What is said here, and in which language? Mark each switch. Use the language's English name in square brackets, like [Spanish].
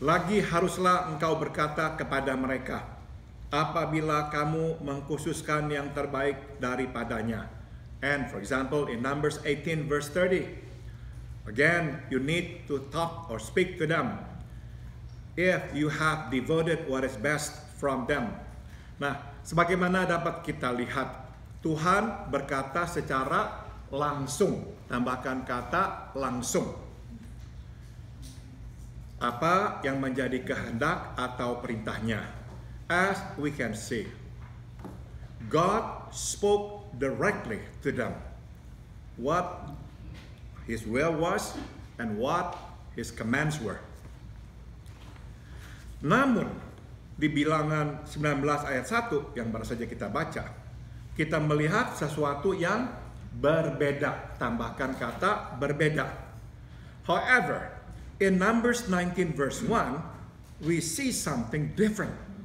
[Indonesian] Lagi haruslah engkau berkata kepada mereka, apabila kamu mengkhususkan yang terbaik daripadanya. [English] And for example, in Numbers 18 verse 30. Again, you need to talk or speak to them if you have devoted what is best from them. [Indonesian] Nah, sebagaimana dapat kita lihat, Tuhan berkata secara langsung. Tambahkan kata langsung. Apa yang menjadi kehendak atau perintahnya? [English] As we can see, God spoke directly to them what His will was and what His commands were. [Indonesian] Namun, di Bilangan 19 ayat 1 yang baru saja kita baca, kita melihat sesuatu yang berbeda. Tambahkan kata berbeda. [English] However, in Numbers 19 verse 1, we see something different.